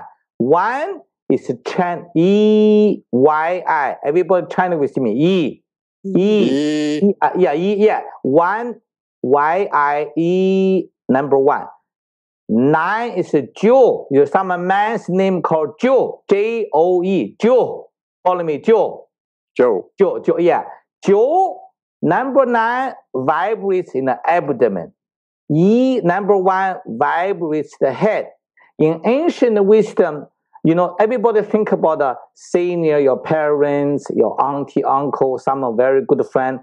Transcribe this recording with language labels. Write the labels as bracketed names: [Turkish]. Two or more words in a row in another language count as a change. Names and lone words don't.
[English] 1 is chant E, Y, I. Everybody chant with me. E. Yeah. 1, Y, I, E, number 1. 9 is Joe. There's some man's name called Joe. J-O-E. Joe. Follow me, Joe. Joe. Yeah. Joe, number 9 vibrates in the abdomen. E, number 1, vibrates the head. In ancient wisdom, you know, everybody think about the senior, your parents, your auntie, uncle, some are very good friend.